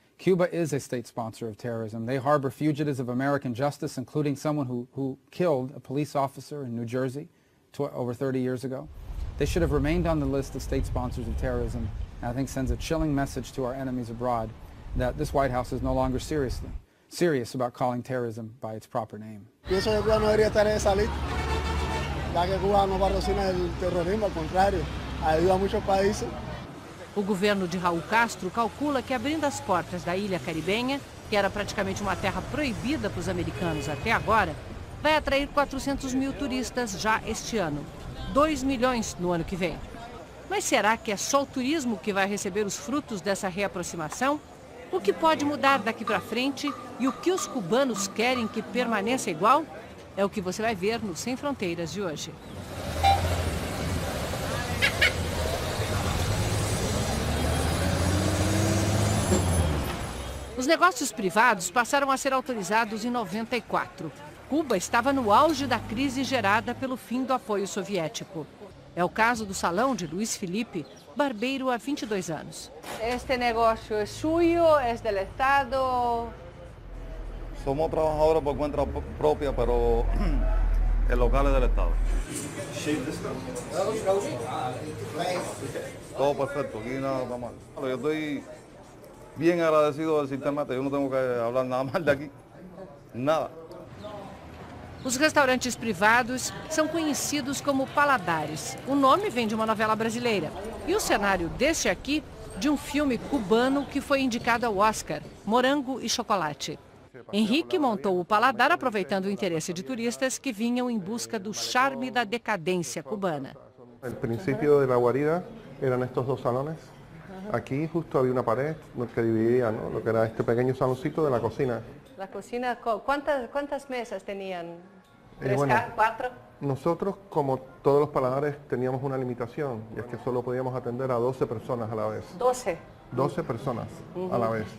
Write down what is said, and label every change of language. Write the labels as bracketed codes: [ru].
[en] Cuba is a state sponsor of terrorism. They harbor fugitives of American justice, including someone who killed a police officer in New Jersey over 30 years ago. They should have remained on the list of state sponsors of terrorism, and I think sends a chilling message to our enemies abroad that this White House is no longer serious about calling terrorism by its proper name. [es] Pienso que Cuba no debería estar en esa lista, ya que Cuba no patrocina el terrorismo, al contrario, ayuda a muchos países. [pt] O governo de Raul Castro calcula que abrindo as portas da ilha caribenha, que era praticamente uma terra proibida para os americanos até agora, vai atrair 400 mil turistas já este ano, 2 milhões no ano que vem. Mas será que é só o turismo que vai receber os frutos dessa reaproximação? O que pode mudar daqui para frente e o que os cubanos querem que permaneça igual? É o que você vai ver no Sem Fronteiras de hoje. Os negócios privados passaram a ser autorizados em 94. Cuba estava no auge da crise gerada pelo fim do apoio soviético. É o caso do salão de Luiz Felipe, barbeiro há 22 anos. Este negócio é suyo, é do Estado? [es] Somos trabajadores por cuenta propia, pero el local es del Estado. Todo perfecto, aquí nada está mal. Yo estoy bien agradecido del sistema, yo no tengo que hablar nada mal de aquí, nada. [pt] Os restaurantes privados são conhecidos como paladares. O nome vem de uma novela brasileira. E o cenário deste aqui, de um filme cubano que foi indicado ao Oscar, Morango e Chocolate. Henrique montou o paladar aproveitando o interesse de turistas que vinham em busca do charme da decadência cubana. O princípio da guarida eram estes dois salões. Aqui justo havia uma parede que dividia, [es] ¿no?, lo que era este pequeño saloncito de la cocina. La cocina, ¿cuántas mesas tenían? Bueno, ¿4? Nosotros, como todos los paladares, teníamos una limitación, y es que solo podíamos atender a 12 personas a la vez. 12. 12 personas a la vez.